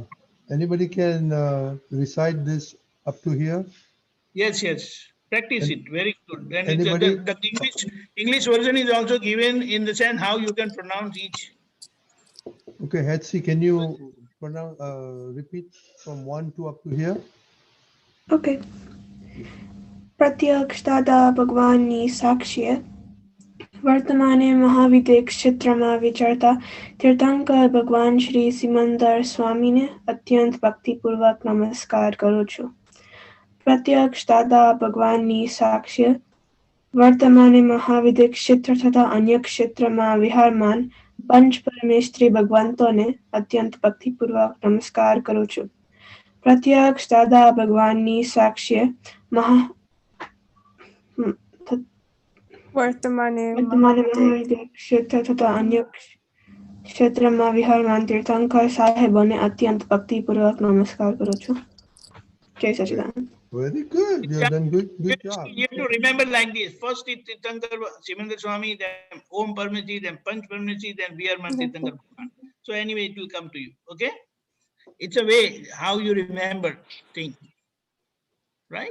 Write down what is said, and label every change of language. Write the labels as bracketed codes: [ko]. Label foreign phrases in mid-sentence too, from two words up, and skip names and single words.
[en] Anybody can recite this up to here? Yes, yes. Practice it. Very good. And Anybody? the English version is also given in the sense how you can pronounce each. Okay, Hetsi, can you pronounce, repeat from 1 to up to here? [gu] Okay. પ્રત્યક્ષ દાદા ભગવાનની સાક્ષ્ય વર્તમાને મહાવિદ્ય ક્ષેત્રમા વિચરતા તીર્થંકર ભગવાન શ્રી સિમંદર સ્વામીને અત્યંત ભક્તિપૂર્વક નમસ્કાર કરું છું. પ્રત્યક્ષ દાદા ભગવાનની સાક્ષ્ય વર્તમાને મહાવિદ્ય ક્ષેત્ર તથા અન્ય ક્ષેત્રમાં વિહારમાન પંચ પરમેશ્વરી ભગવંતોને અત્યંત ભક્તિપૂર્વક નમસ્કાર કરું છું. પ્રત્યક્ષ દાદા ભગવાનની સાક્ષ્ય વર્તમાને મહાવિદ્ય ક્ષેત્ર તથા અન્ય ક્ષેત્રમાં વિહારમાન તીર્થંકર સાહેબોને અત્યંત ભક્તિપૂર્વક નમસ્કાર કરું છું. જય સચિદાનંદ. [en] Very good. You have done good job. You have to remember like this. First is Tirthankar Simandar Swami, then Om Parmati, then Panch Parmati, then Viharman Tirthankar Bhagwan. So anyway, it will come to you. Okay? It's a way how you remember things. Right?